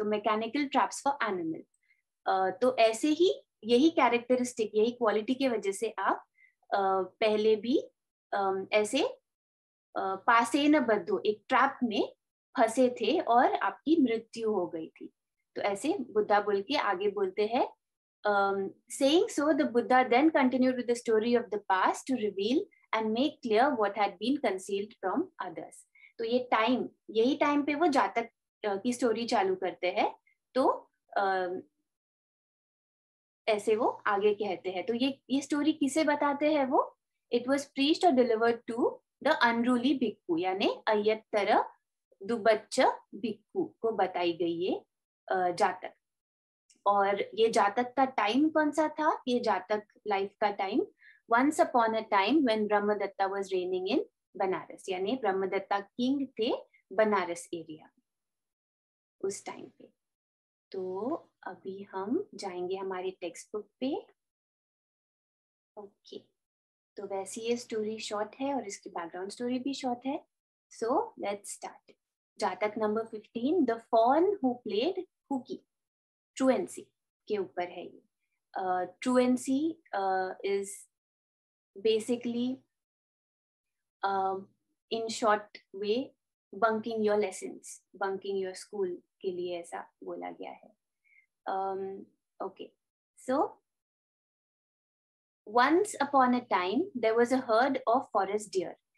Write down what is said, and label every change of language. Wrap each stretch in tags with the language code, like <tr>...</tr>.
<hi>तो mechanical traps for animal. तो ऐसे ही यही कैरेक्टरिस्टिक, यही क्वालिटी की वजह से आप पहले भी ऐसे पासेन बद्धो, एक ट्रैप में फंसे थे और आपकी मृत्यु हो गई थी. तो ऐसे बुद्धा बोल के आगे बोलते हैं,</hi> <en>saying so the Buddha then continued with the story of the past to reveal and make clear what had been concealed from others.</en> <hi>तो ये टाइम, यही टाइम पे वो जातक की स्टोरी चालू करते हैं. तो ऐसे वो आगे कहते हैं. तो ये स्टोरी किसे बताते हैं वो?</hi> <en>it was preached और delivered to the unruly bhikkhu,</en> <hi>यानी अय्यत्तर दुबच्च भिक्खु को बताई गई ये जातक. और ये जातक का टाइम कौन सा था? ये जातक लाइफ का time</hi> <en>once upon a time when Brahmadatta was reigning in Banaras,</en> <hi>यानी ब्रह्मदत्ता किंग थे बनारस एरिया उस टाइम पे. तो अभी हम जाएंगे हमारी टेक्स्ट बुक पे. ओके, तो वैसे ये स्टोरी शॉर्ट है और इसकी बैकग्राउंड स्टोरी भी शॉर्ट है.</hi> <en>So let's start. Jataka number 15, the fawn who played hooky.</en> <hi>ट्रुएंसी के ऊपर है ये.</hi> <en>truancy is basically in short way bunking your lessons, bunking your school</en> <hi>के लिए ऐसा बोला गया है.</hi> <en>Okay, so once upon a time there was a herd of forest deer.</en>